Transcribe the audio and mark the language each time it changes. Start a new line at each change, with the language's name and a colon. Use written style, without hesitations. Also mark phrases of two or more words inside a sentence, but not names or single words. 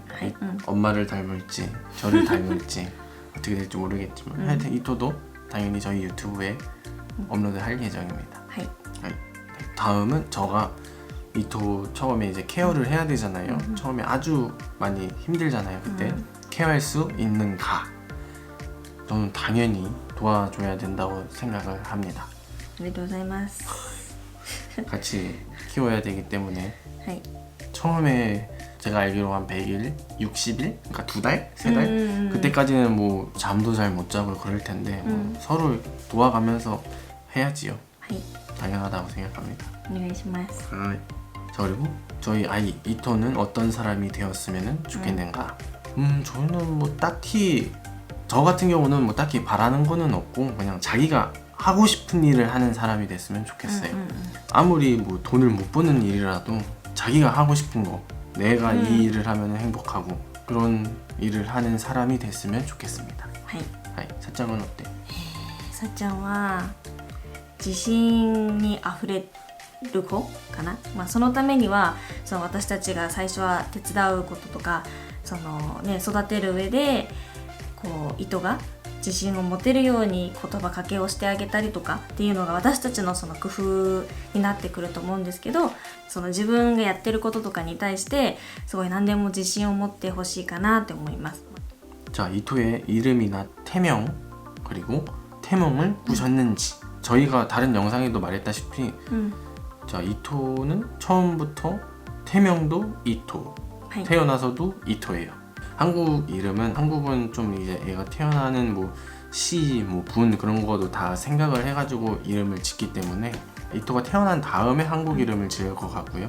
Korean: 엄마를 닮을지 저를 닮을지 어떻게 될지 모르겠지만 하여튼 이토도 당연히 저희 유튜브에 업로드할 예정입니다.
Japanese: はい。
Korean: 다음은 저가 이토 처음에 이제 케어를 해야 되잖아요. 처음에 아주 많이 힘들잖아요. 그때 케어할 수 있는가? 저는 당연히 도와줘야 된다고 생각을 합니다.
Japanese: ありがとうございます。
Korean: 같이 키워야 되기 때문에
Japanese: はい。
Korean: 처음에 제가 알기로 한 100일, 60일? 그러니까 2달? 3달? 그때까지는 뭐 잠도 잘 못 자고 그럴 텐데 뭐 서로 도와가면서 해야지요.
Japanese: はい。
Korean: 당연하다고 생각합니다.
Japanese: お願いします。
Korean: 자, 그리고 저희 아이 이토는 어떤 사람이 되었으면 좋겠는가? 저는 뭐 딱히, 저 같은 경우는 뭐 딱히 바라는 거는 없고 그냥 자기가 하고 싶은 일을 하는 사람이 됐으면 좋겠어요. 아무리 뭐 돈을 못 버는 일이라도 자기가 하고 싶은 거, 내가 이 일을 하면 행복하고 그런 일을 하는 사람이 됐으면 좋겠습니다.
Japanese: はい。
Korean: 사짱은 어때?
Japanese: さっちゃんは自信にあふれる子かな、まあ、そのためにはその私たちが最初は手伝うこととかその、ね、育てる上でこう糸が自信を持てるように言葉かけをしてあげたりとかっていうのが私たちのその工夫になってくると思うんですけど、その自分がやってることとかに対してすごい何でも自信を持ってほしいかなって思います。
Korean: 자, 이토의 이름이나 태명, 그리고 태몽을 꾸셨는지. 저희가 다른 영상에도 말했다시피 자, 이토는 처음부터 태명도 이토, 태어나서도 이토예요. 한국 이름은, 한국은 좀 이제 애가 태어나는 뭐 시, 뭐 분 그런 거도 다 생각을 해가지고 이름을 짓기 때문에 이토가 태어난 다음에 한국 이름을 지을 것 같고요.